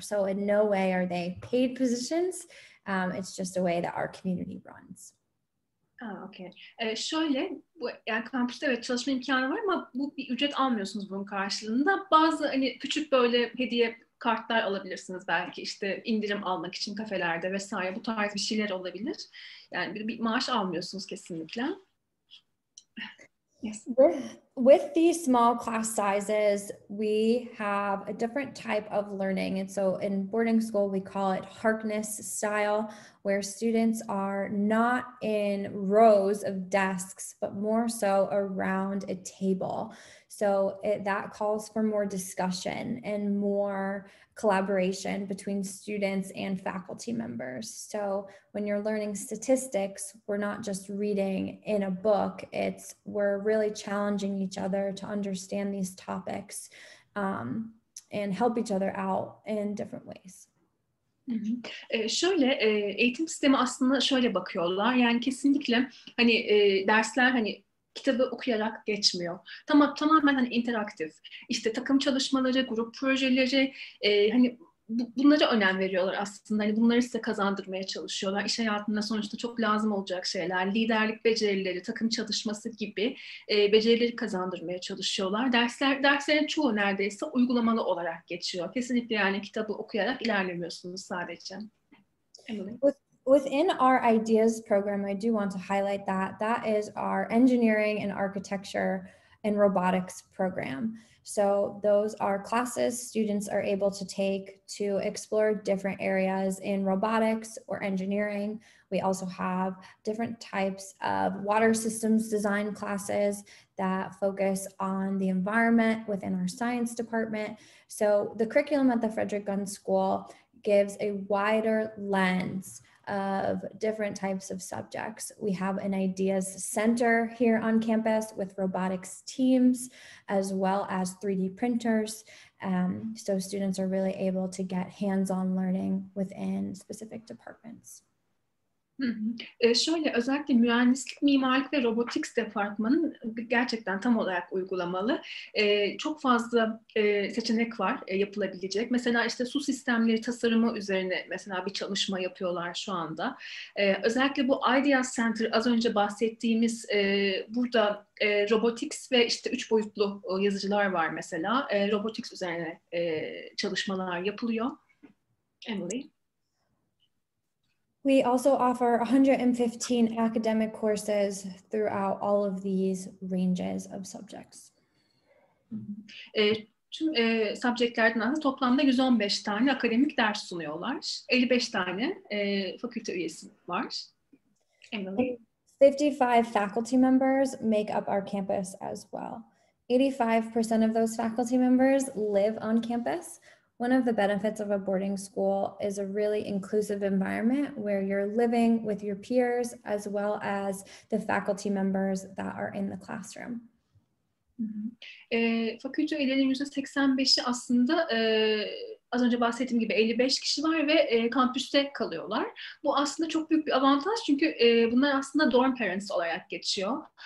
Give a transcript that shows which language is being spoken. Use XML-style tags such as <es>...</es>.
<en>So in no way are they paid positions. It's just a way that our community runs. Okay.</en> <tr>Şöyle, yani kampüste evet çalışma imkanı var ama bu bir ücret almıyorsunuz bunun karşılığında. Bazı hani küçük böyle hediye kartlar alabilirsiniz belki işte indirim almak için kafelerde vesaire bu tarz bir şeyler olabilir. Yani bir maaş almıyorsunuz kesinlikle.</tr> <en>Yes. With these small class sizes, we have a different type of learning. And so in boarding school, we call it Harkness style, where students are not in rows of desks, but more so around a table. So that calls for more discussion and more collaboration between students and faculty members. So when you're learning statistics, we're not just reading in a book, we're really challenging each other to understand these topics and help each other out in different ways.</en> <tr>Şöyle eğitim sistemi aslında şöyle bakıyorlar, yani kesinlikle hani dersler hani kitabı okuyarak geçmiyor. Tamamen hani interaktif. İşte takım çalışmaları, grup projeleri, hani bunlara önem veriyorlar aslında. Hani bunları size kazandırmaya çalışıyorlar. İş hayatında sonuçta çok lazım olacak şeyler. Liderlik becerileri, takım çalışması gibi becerileri kazandırmaya çalışıyorlar. Derslerin çoğu neredeyse uygulamalı olarak geçiyor. Kesinlikle yani kitabı okuyarak ilerlemiyorsunuz sadece. Emily?</tr> <en>Within our ideas program, I do want to highlight that is our engineering and architecture and robotics program. So those are classes students are able to take to explore different areas in robotics or engineering. We also have different types of water systems design classes that focus on the environment within our science department. So the curriculum at the Frederick Gunn School gives a wider lens of different types of subjects. We have an ideas center here on campus with robotics teams, as well as 3D printers. So students are really able to get hands-on learning within specific departments.</en> <tr>Şöyle özellikle mühendislik, mimarlık ve robotics departmanı gerçekten tam olarak uygulamalı. Çok fazla seçenek var yapılabilecek. Mesela işte su sistemleri tasarımı üzerine mesela bir çalışma yapıyorlar şu anda. Özellikle bu Ideas Center az önce bahsettiğimiz burada robotics ve işte 3 boyutlu yazıcılar var mesela. Robotics üzerine çalışmalar yapılıyor. Emily?</tr> <en>We also offer 115 academic courses throughout all of these ranges of subjects.</en> <tr>Tüm subjectlerden aslında toplamda 115 tane akademik ders sunuyorlar. 55 tane fakülte üyesi var. Emily?</tr> <en>55 faculty members make up our campus as well. 85% of those faculty members live on campus. One of the benefits of a boarding school is a really inclusive environment where you're living with your peers as well as the faculty members that are in the classroom.</en> <tr>Fakülte üyelerinin %85'i aslında az önce bahsettiğim gibi 55 kişi var ve kampüste kalıyorlar. Bu aslında çok büyük bir avantaj çünkü bunlar aslında dorm parents olarak geçiyor.</tr>